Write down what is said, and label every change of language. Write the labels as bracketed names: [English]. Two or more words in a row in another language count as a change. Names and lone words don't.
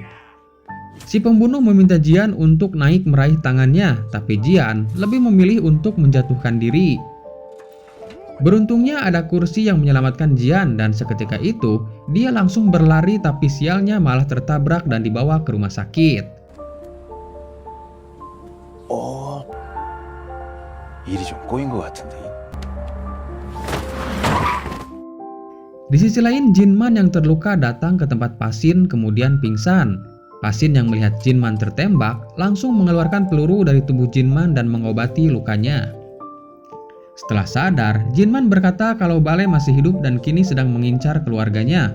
[Indonesian] Si pembunuh meminta Jian untuk naik meraih tangannya, tapi Jian lebih memilih untuk menjatuhkan diri. Beruntungnya ada kursi yang menyelamatkan Jian dan seketika itu dia langsung berlari, tapi sialnya malah tertabrak dan dibawa ke rumah sakit. [Korean] 일이 좀 꼬인 것 같은데. [Indonesian] Di sisi lain, Jinman yang terluka datang ke tempat Pasin kemudian pingsan. Pasin yang melihat Jinman tertembak langsung mengeluarkan peluru dari tubuh Jinman dan mengobati lukanya. Setelah sadar, Jinman berkata kalau Bale masih hidup dan kini sedang mengincar keluarganya.